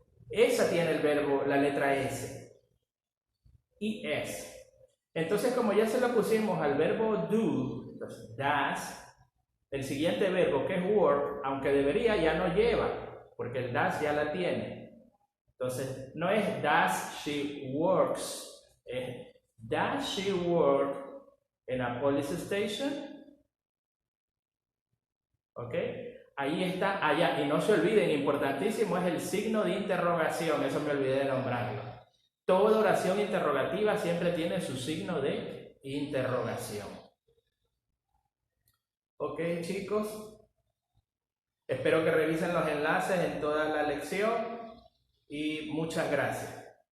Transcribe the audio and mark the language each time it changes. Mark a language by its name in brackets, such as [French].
[Spanish] Esa tiene el verbo, la letra S. Y es. Entonces, como ya se la pusimos al verbo do, entonces does, el siguiente verbo que es work, aunque debería, ya no lleva, porque el does ya la tiene. Entonces, no es [English] does she works, [Spanish] es [English] does she work in a police station? [Spanish] ¿Ok? Ahí está, allá. Y no se olviden, importantísimo es el signo de interrogación, eso me olvidé de nombrarlo. Toda oración interrogativa siempre tiene su signo de interrogación. Ok, chicos. Espero que revisen los enlaces en toda la lección y muchas gracias.